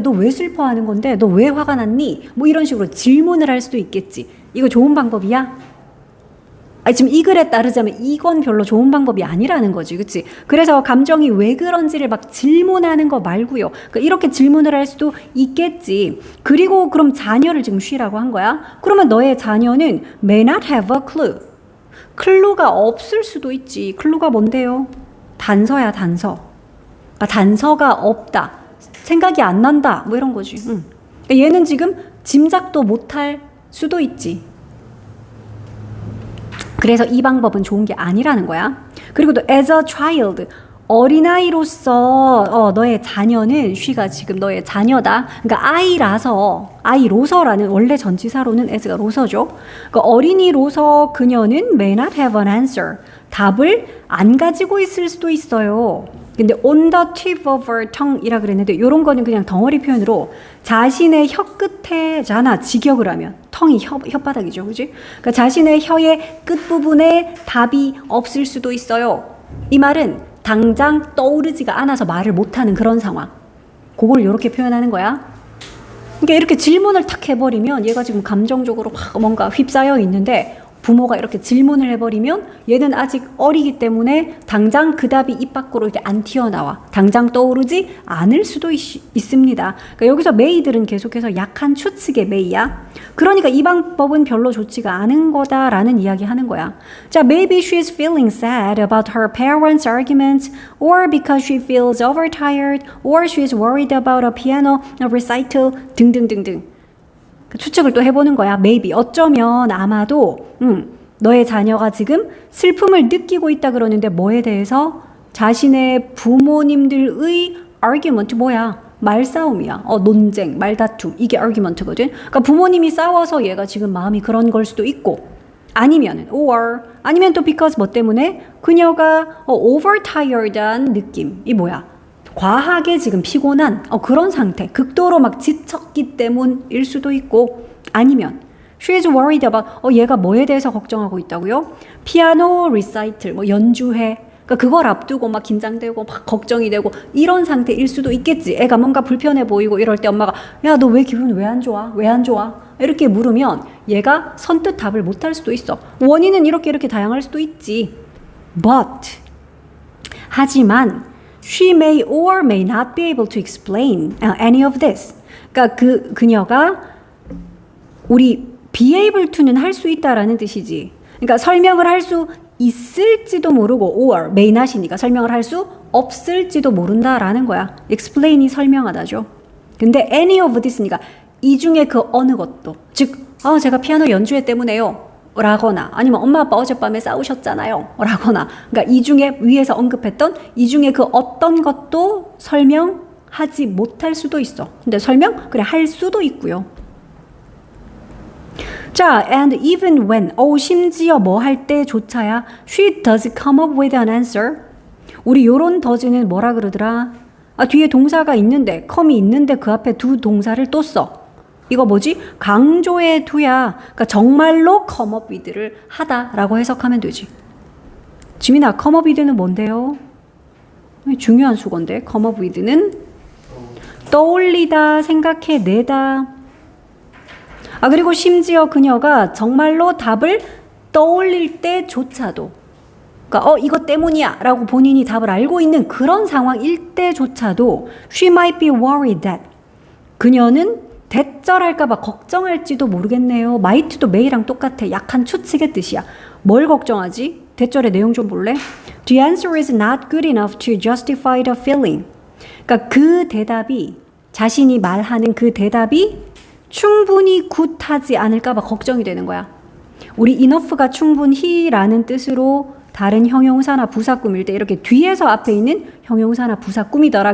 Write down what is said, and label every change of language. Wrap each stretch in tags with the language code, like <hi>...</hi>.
<ko>너 왜 슬퍼하는 건데? 너 왜 화가 났니? 뭐 이런 식으로 질문을 할 수도 있겠지. 이거 좋은 방법이야? 지금 이 글에 따르자면 이건 별로 좋은 방법이 아니라는 거지, 그치? 그래서 감정이 왜 그런지를 막 질문하는 거 말고요. 그러니까 이렇게 질문을 할 수도 있겠지. 그리고 그럼 자녀를 지금 쉬라고 한 거야? 그러면 너의 자녀는</ko> <en>may not have a clue.</en> <ko>클루가 없을 수도 있지. 클루가 뭔데요? 단서야, 단서. 그러니까 단서가 없다. 생각이 안 난다. 뭐 이런 거지. 그러니까 얘는 지금 짐작도 못할 수도 있지. 그래서 이 방법은 좋은 게 아니라는 거야. 그리고 또</ko> <en>as a child,</en> <ko>어린아이로서 너의 자녀는 she가 지금 너의 자녀다. 그러니까 아이로서라는 원래 전치사로는 as가 로서죠. 그러니까 어린이로서 그녀는</ko> <en>may not have an answer.</en> <ko>답을 안 가지고 있을 수도 있어요. 근데</ko> <en>on the tip of her tongue</en> <ko>이라 그랬는데 이런 거는 그냥 덩어리 표현으로 자신의 혀 끝에잖아. 직역을 하면 tongue이 혓바닥이죠, 그지? 그러니까 자신의 혀의 끝 부분에 답이 없을 수도 있어요. 이 말은 당장 떠오르지가 않아서 말을 못하는 그런 상황. 그걸 이렇게 표현하는 거야. 그러니까 이렇게 질문을 탁 해버리면 얘가 지금 감정적으로 막 뭔가 휩싸여 있는데 부모가 이렇게 질문을 해버리면 얘는 아직 어리기 때문에 당장 그 답이 입 밖으로 이렇게 안 튀어나와. 당장 떠오르지 않을 수도 있습니다. 그러니까 여기서 may들은 계속해서 약한 추측의 may야. 그러니까 이 방법은 별로 좋지가 않은 거다라는 이야기 하는 거야.</ko> <en>자, maybe she is feeling sad about her parents' arguments, or because she feels overtired, or she is worried about a piano recital</en> <ko>등등등등. 추측을 또 해보는 거야. maybe 어쩌면 아마도 너의 자녀가 지금 슬픔을 느끼고 있다 그러는데 뭐에 대해서? 자신의 부모님들의 argument 뭐야? 말싸움이야. 논쟁, 말다툼. 이게 argument거든. 그러니까 부모님이 싸워서 얘가 지금 마음이 그런 걸 수도 있고 아니면 또 because 뭐 때문에 그녀가 overtired한 느낌이 뭐야? 과하게 지금 피곤한 그런 상태, 극도로 막 지쳤기 때문일 수도 있고, 아니면</ko> <en>she is worried about</en> <ko>얘가 뭐에 대해서 걱정하고 있다고요? 피아노 리사이틀 뭐 연주회, 그러니까 그걸 앞두고 막 긴장되고 막 걱정이 되고 이런 상태일 수도 있겠지. 애가 뭔가 불편해 보이고 이럴 때 엄마가 야, 너 왜 기분 왜 안 좋아? 왜 안 좋아? 이렇게 물으면 얘가 선뜻 답을 못 할 수도 있어. 원인은 이렇게 다양할 수도 있지.</ko> <en>But</en> <ko>하지만</ko> <en>she may or may not be able to explain any of this.</en> <ko>그러니까 그녀가 우리 be able to는 할 수 있다라는 뜻이지. 그러니까 설명을 할 수 있을지도 모르고 or may not이니까 설명을 할 수 없을지도 모른다라는 거야. explain이 설명하다죠. 근데 any of this니까 이 중에 그 어느 것도, 즉 제가 피아노 연주회 때문에요 라거나 아니면 엄마 아빠 어젯밤에 싸우셨잖아요 라거나, 그러니까 이 중에 위에서 언급했던 이 중에 그 어떤 것도 설명하지 못할 수도 있어. 근데 할 수도 있고요.</ko> <en>자, and even when,</en> <ko>심지어 뭐 할 때조차야</ko> <en>she does come up with an answer.</en> <ko>우리 요런 does는 뭐라 그러더라? 뒤에 동사가 있는데, come이 있는데 그 앞에 두 동사를 또 써. 이거 뭐지? 강조의 두야. 그러니까 정말로 come up with를 하다라고 해석하면 되지. 지민아, come up with는 뭔데요? 중요한 수건데, come up with는 떠올리다, 생각해내다. 그리고 심지어 그녀가 정말로 답을 떠올릴 때조차도, 그러니까 이것 때문이야 라고 본인이 답을 알고 있는 그런 상황일 때조차도</ko> <en>she might be worried that,</en> <ko>그녀는 대절할까봐 걱정할지도 모르겠네요. might도 may랑 똑같아. 약한 추측의 뜻이야. 뭘 걱정하지? 대절의 내용 좀 볼래?</ko> <en>The answer is not good enough to justify the feeling.</en> <ko>그러니까 그 대답이, 자신이 말하는 그 대답이 충분히 굿하지 않을까봐 걱정이 되는 거야. 우리 enough가 충분히라는 뜻으로 다른 형용사나 부사 꾸밀 때 이렇게 뒤에서 앞에 있는 형용사나 부사 꾸미더라.</ko>